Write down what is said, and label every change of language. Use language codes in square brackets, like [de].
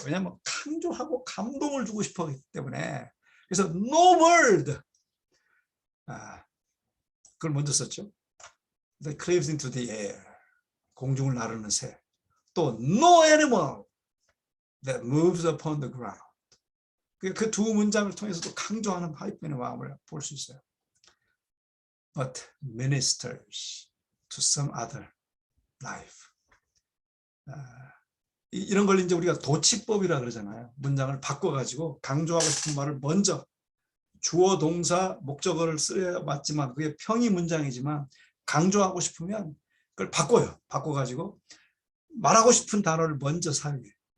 [ko] 왜냐하면 강조하고 감동을 주고 싶었기 때문에. 그래서 [en] no bird, [ko] 그걸 먼저 썼죠. [en] that cleaves into the air, [ko] 공중을 나르는 새. 또 [en] no animal that moves upon the ground. [ko] 그 두 문장을 통해서도 강조하는 화이트의 마음을 볼 수 있어요. [en] but ministers to some other life. [ko] 이런 걸 이제 우리가 도치법이라 그러잖아요. 문장을 바꿔가지고 강조하고 싶은 말을 먼저 주어, 동사, 목적어를 써야 맞지만 그게 평이 문장이지만 강조하고 싶으면 그걸 바꿔요. 바꿔가지고 말하고 싶은 단어를 먼저 사용해요.